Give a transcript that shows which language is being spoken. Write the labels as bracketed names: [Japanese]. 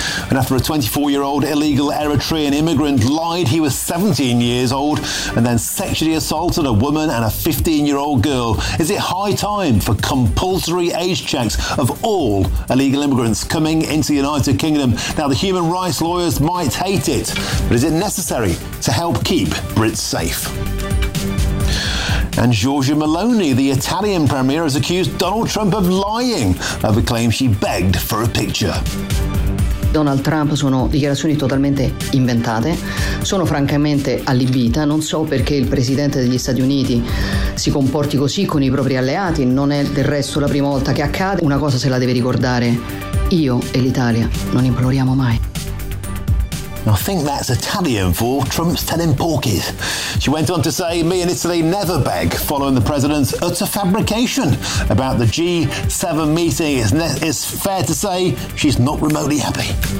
[English] And after a 24-year-old illegal Eritrean immigrant lied he was 17 years old and then sexually assaulted a woman and a 15-year-old girl, is it high time for compulsory age checks of all illegal immigrants coming into the United Kingdom? Now, the human rights lawyers might hate it, but is it necessary to help keep Brits safe? And Giorgia Meloni, the Italian premier, has accused Donald Trump of lying over claims she begged for a picture. [Italian] Donald Trump sono dichiarazioni totalmente inventate. Sono francamente allibita, non so perché il presidente degli Stati Uniti si comporti così con i propri alleati, non è del resto la prima volta che accade. Una cosa se la deve ricordare, io e l'Italia non imploriamo mai. [English] I think that's Italian for Trump's telling porkies. She went on to say, me and Italy never beg, following the president's utter fabrication about the G7 meeting. It's fair to say she's not remotely happy.